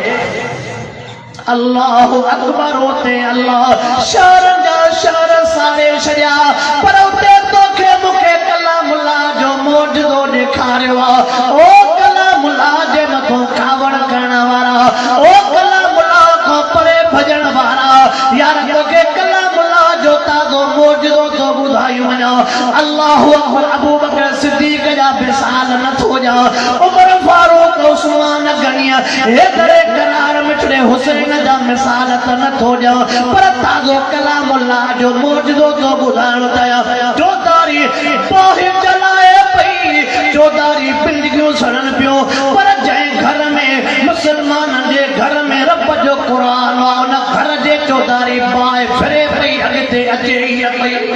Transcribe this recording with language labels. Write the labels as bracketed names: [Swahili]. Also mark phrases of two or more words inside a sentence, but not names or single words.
[Arabic] الله أكبر [Sindhi] होते अल्लाह शहर जा शहर साड़े छॾिया पर उते तोखे मूंखे कलामुल्लाह जो मौजूदो ॾेखारियो आहे ओ कलामुल्लाह जे मथां कावड़ करण वारा ओ कलामुल्लाह खां परे भॼण वारा यार तोखे कलामुल्लाह जो ताज़ो मौजूदो तो ॿुधायूं वञा [Arabic] الله أكبر [Sindhi] अबू बकर सिद्दीक़ जा मिसाल नथो ॾियां उमर फारूक उस्मान गनीअ हेतिरे करार मिठड़े हुसैन जा मिसाल त नथो ॾियां पर ताज़ो कलामुल्लाह जो मौजूदो तो ॿुधाइणो चाहियां चौधारी बाहि जलाए पई चौधारी बिल्डिंगूं सड़न पियो पर जंहिं घर में मुसलमाननि जे घर में रब जो क़ुर आहे उन घर जे चौधारी बाहि फिरे पई अॻिते अचे ई पई